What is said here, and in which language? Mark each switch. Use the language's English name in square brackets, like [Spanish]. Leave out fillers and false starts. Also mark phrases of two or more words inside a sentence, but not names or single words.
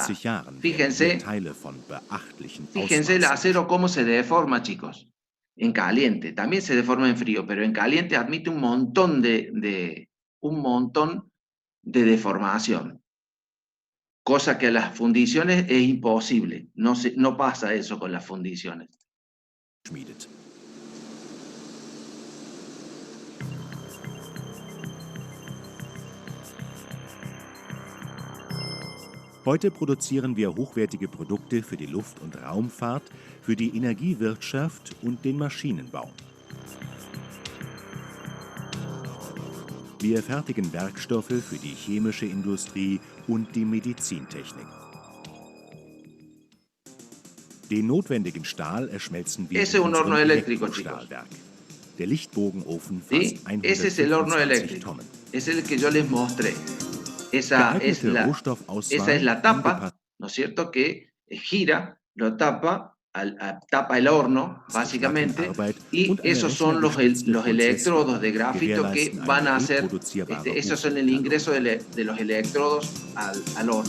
[Spanish] Fíjense el acero cómo se deforma, chicos. En caliente. También se deforma en frío, pero en caliente admite un montón de deformación. Cosa que a las fundiciones es imposible. No pasa eso con las fundiciones. [German] Heute produzieren wir hochwertige Produkte für die Luft- und Raumfahrt, für die Energiewirtschaft und den Maschinenbau. Wir fertigen Werkstoffe für die chemische Industrie und die Medizintechnik. Den notwendigen Stahl erschmelzen wir in unserem Elektrostahlwerk. Der Lichtbogenofen fasst 125 Tonnen. [Spanish] Es el que yo les mostré. Esa es la tapa, ¿no es cierto?, que gira, lo tapa, tapa el horno, básicamente, y esos son los electrodos de grafito que van a hacer, esos son el ingreso de los electrodos al horno.